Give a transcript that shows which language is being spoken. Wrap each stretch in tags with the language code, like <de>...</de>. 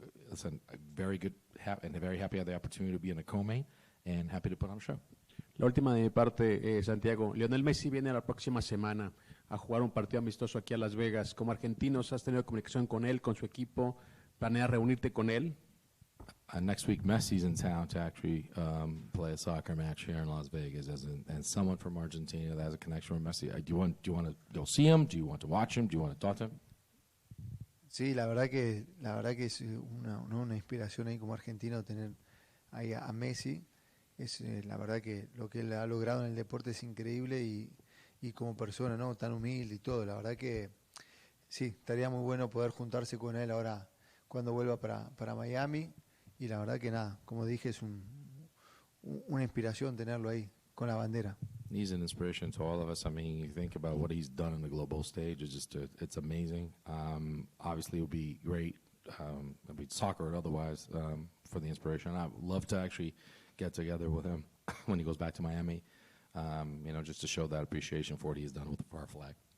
<en>Listen, very good, and very happy I had the opportunity to be in a co-main, and happy to put on a show.</en> <es>La última de mi parte, Santiago. Lionel Messi viene la próxima semana a jugar un partido amistoso aquí a Las Vegas. Como argentinos, ¿has tenido comunicación con él, con su equipo? ¿Planeas reunirte con él?</es> <en>Next week, Messi's in town to actually play a soccer match here in Las Vegas, and someone from Argentina that has a connection with Messi. Do you want to go see him? Do you want to watch him? Do you want to talk to him?</en> <es>Sí, la verdad que es una inspiración ahí como argentino tener ahí a Messi. Es la verdad que lo que él ha logrado en el deporte es increíble, y como persona, ¿no? Tan humilde y todo. La verdad que sí, estaría muy bueno poder juntarse con él ahora cuando vuelva para Miami. Y la verdad que nada, como dije, es una inspiración tenerlo ahí con la bandera.</es> <en>He's an inspiration to all of us. I mean, you think about what he's done on the global stage. It's just, it's amazing. Obviously, it would be great. It'd be soccer or otherwise for the inspiration. I'd love to actually get together with him when he goes back to Miami, you know, just to show that appreciation for what he's done for our flag.</en>